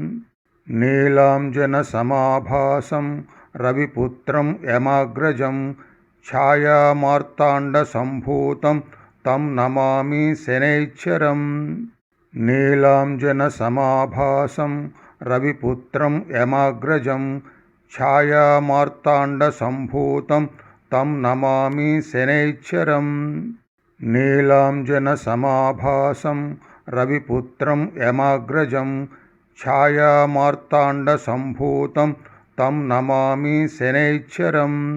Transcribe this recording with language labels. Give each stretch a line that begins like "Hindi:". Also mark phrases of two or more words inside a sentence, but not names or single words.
Sanskrit: नीलाञ्जनसमाभासं रविपुत्रं यमाग्रजं छायामार्ताण्डसम्भूतं तं नमामि शनैश्चरम्। नीलाञ्जनसमाभासं रविपुत्रं यमाग्रजं ఛాయామార్తాండసంభూతం తం నమామి శనైశ్చరం. నీలాంజనసమాభాసం రవిపుత్రం యమాగ్రజం ఛాయామార్తాండసంభూతం తం నమామి శనైశ్చరం.